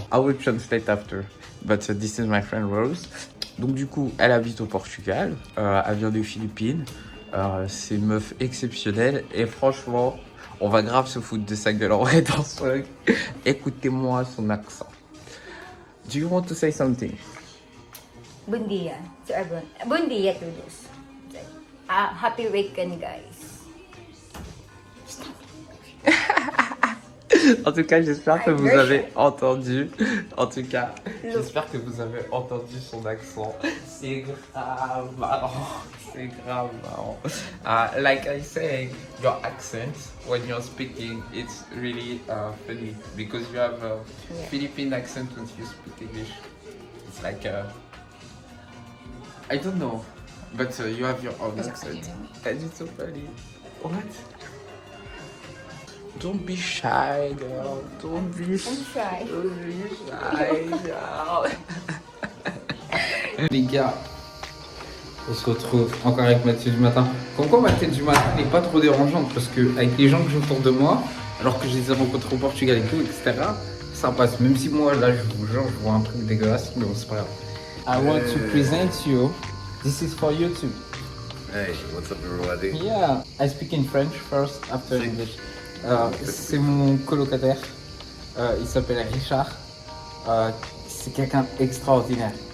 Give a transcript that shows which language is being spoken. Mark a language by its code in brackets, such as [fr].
[en] I will translate after, but this is my friend Rose. [fr] Donc du coup, elle habite au Portugal. Elle vient des Philippines. C'est une meuf exceptionnelle et franchement, on va grave se foutre de sa gueule en vrai dans ce vlog. Écoutez-moi son accent. [en] Do you want to say something? [pt] Bon dia [en] to everyone. Bon dia to those. Happy weekend, guys. [fr] En tout cas, j'espère que vous [en] Russian. [fr] avez entendu. En tout cas, j'espère que vous avez entendu son accent. C'est grave marrant. C'est grave marrant. [en] Like I say, your accent when you're speaking, it's really funny because you have a Philippine accent when you speak English. It's like I don't know, but you have your own accent. And it's so funny. What? Don't be shy, girl. Don't be shy. Don't be shy, girl. [fr] Les gars, on se retrouve encore avec Mathieu du matin. Comme quoi, ma tête du matin n'est pas trop dérangeante parce que avec les gens que j'ai autour de moi, alors que je les ai rencontrés au Portugal et tout, etc., ça passe. Même si moi, là, je vous jure, je vois un truc dégueulasse, mais bon, c'est pas grave. [en] I want to present you. This is for YouTube. Hey, what's up everybody? Yeah, I speak in French first, after English. [fr] C'est mon colocataire, il s'appelle Richard, c'est quelqu'un d'extraordinaire.